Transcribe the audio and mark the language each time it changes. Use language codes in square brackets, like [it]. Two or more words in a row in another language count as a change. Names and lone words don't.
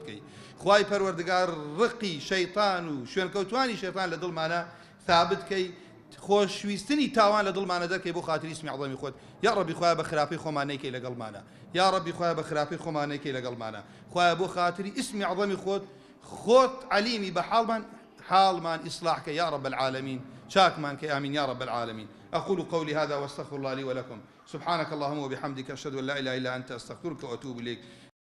[ckb] کەی خوای پەروەردگار ڕقی شەیطان و شوێنکەوتوانی شەیطان لە دڵمانە ثابت کەی خۆشویستنی تاوان لە دڵمانە دەکەی بۆ خاتری ئیسمی عەظەمی خۆت [ar] یا ربی [ckb] خوای بە خراپەی خۆمان نەیکەی لەگەڵمانە [ar] یا ربی [ckb] خوای بە خراپەی خۆمان نەیکەی لەگەڵمانە خوای بۆ خاتری ئیسمی عەظەمی خۆت عەلیمی بە حالمان [ar] إصلاح يا رب العالمين [ckb] شاكمان [ar] آمين يا رب العالمين أقول قولي هذا واستغفر الله لي ولكم سبحانك اللهم وبحمدك أشهد أن لا إله إلا أنت أستغفرك وأتوب إليك